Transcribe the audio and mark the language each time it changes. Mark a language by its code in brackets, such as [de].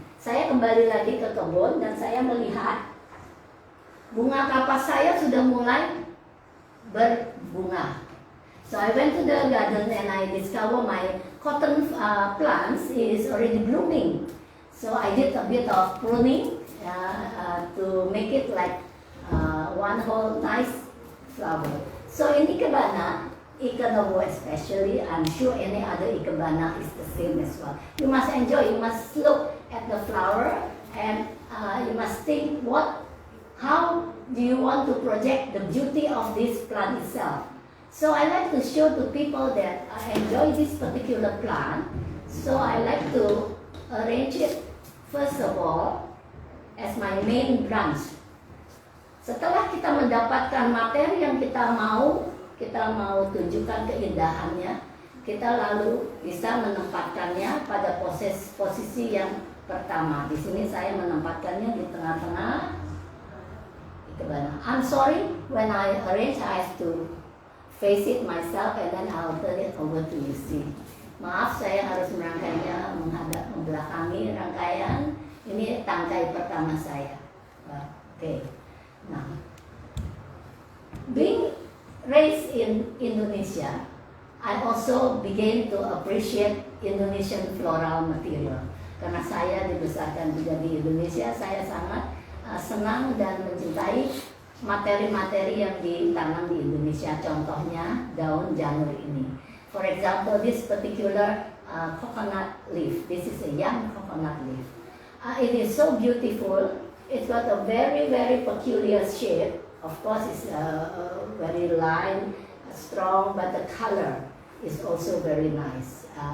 [id] Saya kembali lagi ke kebun dan saya melihat bunga kapas saya sudah mulai berbunga. [en] So I went to the garden and I discovered my cotton plants is already blooming. So I did a bit of pruning to make it like one whole nice flower. So in Ikebana, Ikenobo especially, I'm sure any other Ikebana is the same as well. You must enjoy, you must look at the flower and you must think how do you want to project the beauty of this plant itself. So I like to show to people that I enjoy this particular plant. So I like to arrange it first of all as my main branch. [id] Setelah kita mendapatkan materi yang kita mau tunjukkan keindahannya, kita lalu bisa menempatkannya pada posisi yang pertama. Di sini saya menempatkannya di tengah-tengah Ikebana. [en] I'm sorry, when I arrange I have to face it myself and then I'll turn it over to you see. [id] Maaf, saya harus merangkainya menghadap membelakangi rangkaian. Ini tangkai pertama saya. Oke. [en] Nah, being raised in Indonesia, I also began to appreciate Indonesian floral material. [id] Karena saya dibesarkan juga di Indonesia, saya sangat senang dan mencintai materi-materi yang ditanam di Indonesia. Contohnya daun janur ini. [en] For example, this particular coconut leaf. This is a young coconut leaf. It is so beautiful. It's got a very, very peculiar shape. Of course, it's very light, strong, but the color is also very nice.